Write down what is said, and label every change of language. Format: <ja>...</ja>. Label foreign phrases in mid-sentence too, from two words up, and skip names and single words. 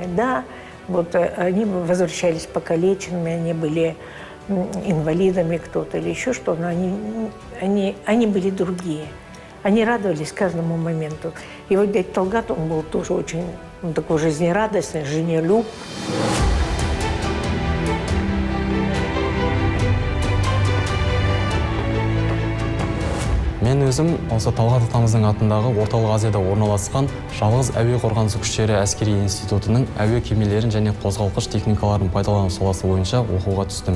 <ru>Да, вот они возвращались покалеченными, они были инвалидами кто-то или еще что, но они были другие. Они радовались каждому моменту. И вот дядя Талгат, он был тоже очень такой жизнерадостный, жизнелюб.</ru> <kk>Мен өзім осы Талғат атамыздың атындағы орталық Азияда орналасқан жалғыз әуе қорғанысы күштері әскери институтының әуе кемелерін және қозғалтқыш техникаларын пайдалану саласы бойынша оқуға түстім.</kk>